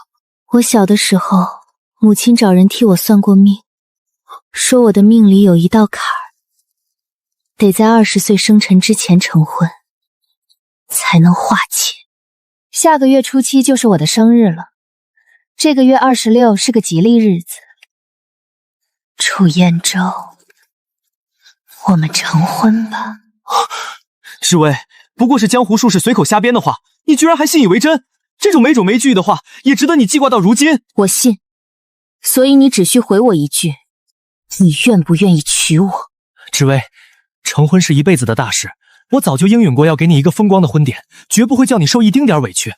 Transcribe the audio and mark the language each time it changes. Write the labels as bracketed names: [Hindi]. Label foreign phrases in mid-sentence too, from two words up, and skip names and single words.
[Chinese] 我小的時候，母親找人替我算過命，說我的命裡有一道坎兒，得在20歲生辰之前成婚，才能化解。下個月初7就是我的生日了，這個月26是個吉利日子。楚彥州，我們成婚吧。知薇，不過是江湖術士隨口瞎編的話，你居然還信以為真？這種沒種沒據的話，也值得你記掛到如今。我信，所以你只需回我一句，你願不願意娶我？知薇，成婚是一輩子的大事，我早就應允過要給你一個風光的婚典，絕不會叫你受一丁點委屈。